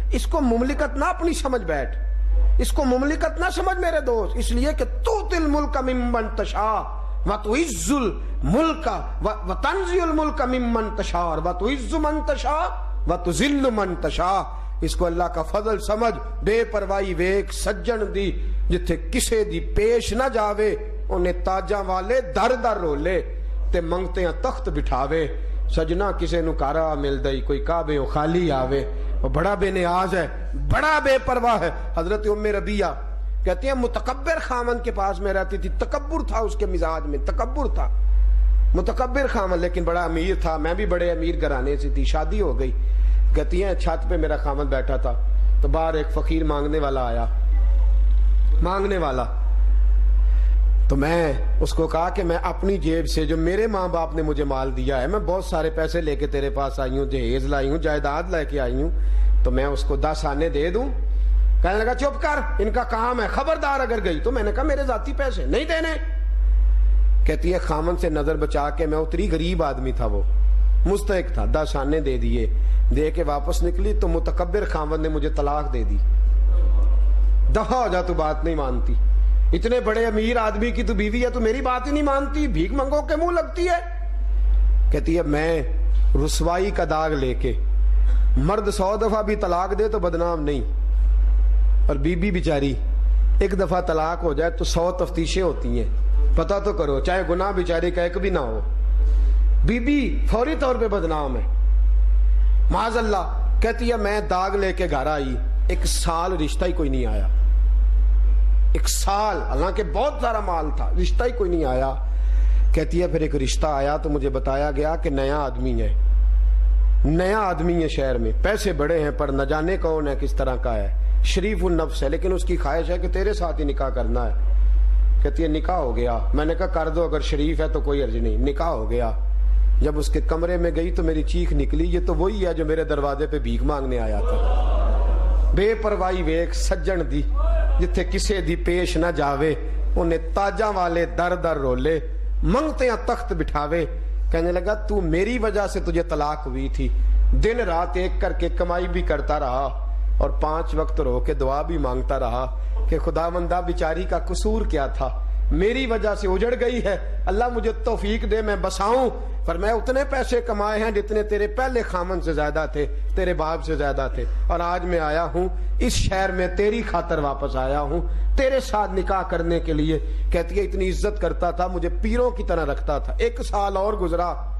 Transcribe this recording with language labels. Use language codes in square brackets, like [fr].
[ur] اس کو مملکت نہ اپنی سمجھ بیٹھ، اس کو مملکت نہ سمجھ میرے دوست، اس لیے کہ [ar] تؤتی الملک ممن تشاء وتعز الملک وتنزع الملک ممن تشاء وتعز من تشاء وتذل من تشاء. [ur] اس کو اللہ کا فضل سمجھ. [pa] بے پرواہی ویک سجن دی جتھے کسے دی پیش نہ جاوے، انہیں تاجاں والے در در رولے تے منگتے ہیں تخت بٹھاوے. سجنا کسے نو کارا مل دئی، کوئی کعبے او خالی آوے. [ur] وہ بڑا بے نیاز ہے، بڑا بے پرواہ ہے. حضرت ام ربیہ کہتے ہیں متکبر خامن کے پاس میں رہتی تھی، تکبر تھا اس کے مزاج میں، تکبر تھا، متکبر خامن، لیکن بڑا امیر تھا. میں بھی بڑے امیر گھرانے سے تھی، شادی ہو گئی. کہتی ہیں چھت پہ میرا خامن بیٹھا تھا تو باہر ایک فقیر مانگنے والا آیا، مانگنے والا. تو میں اس کو کہا کہ میں اپنی جیب سے جو میرے ماں باپ نے مجھے مال دیا ہے، میں بہت سارے پیسے لے کے تیرے پاس آئی ہوں، جہیز لائی ہوں، جائیداد لے کے آئی ہوں، تو میں اس کو 10 آنے دے دوں. کہنے لگا چپ کر، ان کا کام ہے، خبردار اگر گئی تو. میں نے کہا میرے ذاتی پیسے نہیں دینے. کہتی ہے خامن سے نظر بچا کے، میں اتری غریب آدمی تھا، وہ مستحق تھا، 10 آنے دے دیے. دے کے واپس نکلی تو متکبر خامن نے مجھے طلاق دے دی. دفع ہو جا، تو بات نہیں مانتی، اتنے بڑے امیر آدمی کی تو بیوی ہے، تو میری بات ہی نہیں مانتی، بھیک منگو کے منہ لگتی ہے. کہتی ہے میں رسوائی کا داغ لے کے، مرد 100 دفعہ بھی طلاق دے تو بدنام نہیں، اور بی بی بیچاری ایک دفعہ طلاق ہو جائے تو 100 تفتیشیں ہوتی ہیں. پتہ تو کرو، چاہے گناہ بیچاری کا ایک بھی نہ ہو، بی بی فوری طور پہ بدنام ہے، معاذ اللہ. کہتی ہے میں داغ لے کے گھر آئی، 1 سال رشتہ ہی کوئی نہیں آیا، 1 سال، حالانکہ بہت سارا مال تھا، رشتہ ہی کوئی نہیں آیا. کہتی ہے پھر ایک رشتہ آیا تو مجھے بتایا گیا کہ نیا آدمی ہے، نیا آدمی ہے شہر میں، پیسے بڑے ہیں پر نہ جانے کون ہے، کس طرح کا ہے، شریف النفس ہے، لیکن اس کی خواہش ہے کہ تیرے ساتھ ہی نکاح کرنا ہے. کہتی ہے نکاح ہو گیا. میں نے کہا کر دو، اگر شریف ہے تو کوئی عرض نہیں. نکاح ہو گیا. جب اس کے کمرے میں گئی تو میری چیخ نکلی، یہ تو وہی ہے جو میرے دروازے پہ بھیک مانگنے آیا تھا. [pa] بے پرواہی ویک سجن دی جتھے کسے دی پیش نہ جاوے، انہیں تاجاں والے در در رولے، منگتے ہیں تخت بٹھاوے. [ur] کہنے لگا تو میری وجہ سے تجھے طلاق ہوئی تھی، دن رات ایک کر کے کمائی بھی کرتا رہا اور 5 وقت رو کے دعا بھی مانگتا رہا کہ خداوندہ بیچاری کا قصور کیا تھا، میری وجہ سے اجڑ گئی ہے، اللہ مجھے توفیق دے میں بساؤں۔ فرمایا اتنے پیسے کمائے ہیں جتنے تیرے پہلے خامن سے زیادہ تھے، تیرے باپ سے زیادہ تھے، اور آج میں آیا ہوں اس شہر میں تیری خاطر واپس آیا ہوں، تیرے ساتھ نکاح کرنے کے لیے۔ کہتی ہے اتنی عزت کرتا تھا، مجھے پیروں کی طرح رکھتا تھا۔ 1 سال اور گزرا،